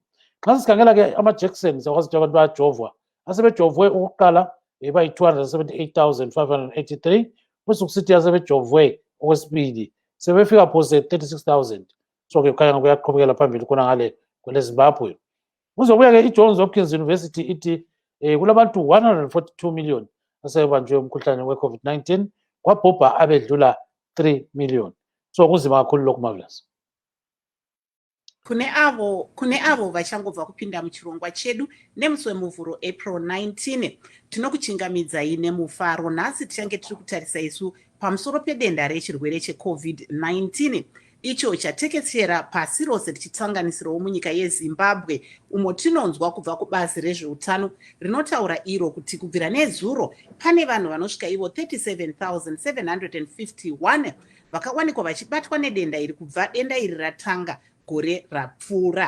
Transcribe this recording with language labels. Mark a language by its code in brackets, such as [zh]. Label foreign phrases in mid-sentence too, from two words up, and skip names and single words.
[nd] Nxa sikhangela ke ama-Jackson, sakwazi ukuthi abantu bayajovwa, asebejovwe ukuqala bayi-278,583, kusukusithi asebejovwe okwesibili sebefika phose 36,000. So ke kukhanya kuyaqhubekela phambili khona ngale kweleZimbabwe. Kuzobuya ke i-Johns Hopkins University ithi kulabantu 142 million asebanjwe umkhuhlane we-COVID-19, kwabhubha abedlula 3 million. So kunzima kakhulu lokhu, Marvelous. [sn] Kune avo vachangobva kupinda muchirongwa chedu nemusi wemuvhuro April 19, tinokuchingamidzai nemufaro. Nhasi tichange tiri kutarisa isu pamusoro pedenda rechirwere cheCovid-19 icho chatekeshera pasi rose tichitsanganisirawo munyika yeZimbabwe, umo tinonzwa kubva kubazi rezveutano rinotaura iro kuti kubvira nezuro pane vanhu vanosvika ivo 37,751 vakawanikwa vachibatwa nedenda iri kubva denda iri ratanga gore rapfuura.